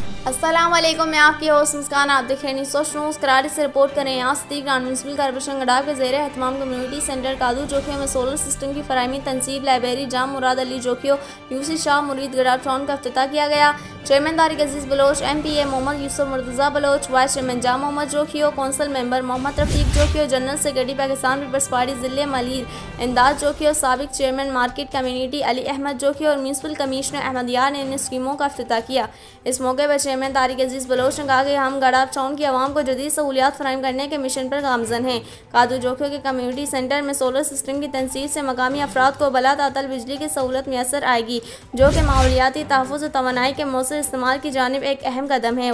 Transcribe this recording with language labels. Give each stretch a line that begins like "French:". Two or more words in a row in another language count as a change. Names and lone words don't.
Urdu: السلام علیکم، میں آپ کی ہوسٹ مسکان۔ آپ دیکھ رہے ہیں نیوز نیوز. کراچی سے رپورٹ کریں۔ یہاں ستیک میونسپل کارپوریشن گڈاف کے زیر اہتمام
English: community center
Urdu: کادو جوکھیوں میں
English: solar system
Urdu: کی فراہمی تنصیب لائبریری جام مراد علی جوکھیو یوسی شاہ مرید گڈاف ٹاؤن کا افتتاح کیا گیا. چیئرمین طارق عزیز بلوچ، MPA محمد یوسف مرتضیٰ بلوچ,
English: vice chairman
Urdu: جام محمد جوکھیو,
English: council member
Urdu: محمد رفیق جوکھیو,
English: general secretary
Urdu: پاکستان پیپلز پارٹی ضلعے ملیر امداد جوکھیو, سابق چیئرمین
English: market community
Urdu: علی احمد جوکھیو اور
English: municipal commissioner
Urdu: احمد یار نے ان سکیموں کا افتتاح کیا. اس موقع پر چیئرمین طارق عزیز بلوچ نے کہا کہ ہم گڈاف ٹاؤن کی عوام کو جدید سہولیات فراہم کرنے کے مشن پر گامزن ہیں. کادو جوکھیو کے
English: community center
Urdu: میں
English: solar system
Urdu: کی تنصیب سے مقامی افراد کو بلا تعطل بجلی کی سہولت میسر آئے گی، جو کہ ماحولیاتی تحفظ اور توانائی کے موثر استعمال کی جانب ایک اہم قدم ہے.